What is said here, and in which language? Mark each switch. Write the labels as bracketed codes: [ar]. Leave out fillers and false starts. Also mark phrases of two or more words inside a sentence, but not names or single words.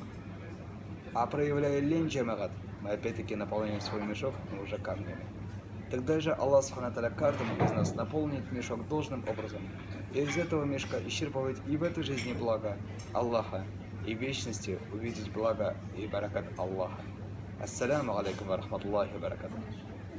[ru] А проявляя лень, джамагат, мы опять-таки наполняем свой мешок, но уже камнями. Тогда же Аллах Субхану ва Тааля каждому из нас наполнит мешок должным образом. И из этого мешка исчерпывать и в этой жизни благо Аллаха, и в вечности увидеть благо и баракат Аллаха. [ar] السلام عليكم ورحمة الله وبركاته.